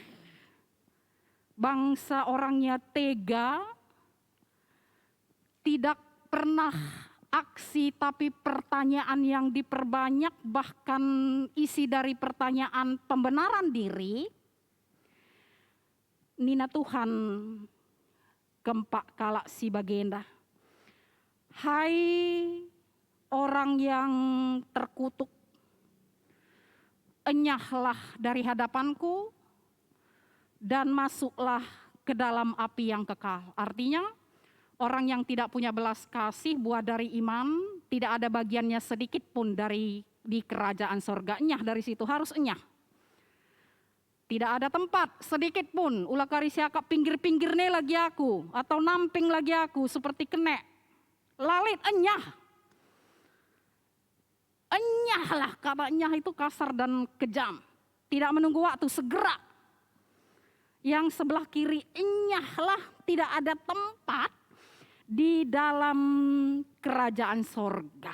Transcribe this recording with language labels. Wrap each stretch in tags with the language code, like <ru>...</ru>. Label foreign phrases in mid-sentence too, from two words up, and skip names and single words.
<id>bangsa orangnya tega, tidak pernah aksi tapi pertanyaan yang diperbanyak, bahkan isi dari pertanyaan pembenaran diri,</id> <btx>Nina Tuhan kempak kalak si bagenda.</btx> <id>Hai orang yang terkutuk, enyahlah dari hadapanku dan masuklah ke dalam api yang kekal. Artinya orang yang tidak punya belas kasih buah dari iman, tidak ada bagiannya sedikit pun di kerajaan sorganya, dari situ harus enyah. Tidak ada tempat sedikit pun</id> <btx>ulah kari siakap pinggir-pinggirne lagi aku atau namping lagi aku</btx> <id>seperti kenek.</id> <btx>Lalit enyah.</btx> <id>Enyahlah, kata enyah itu kasar dan kejam. Tidak menunggu waktu, segera. Yang sebelah kiri, enyahlah, tidak ada tempat di dalam kerajaan sorga.</id>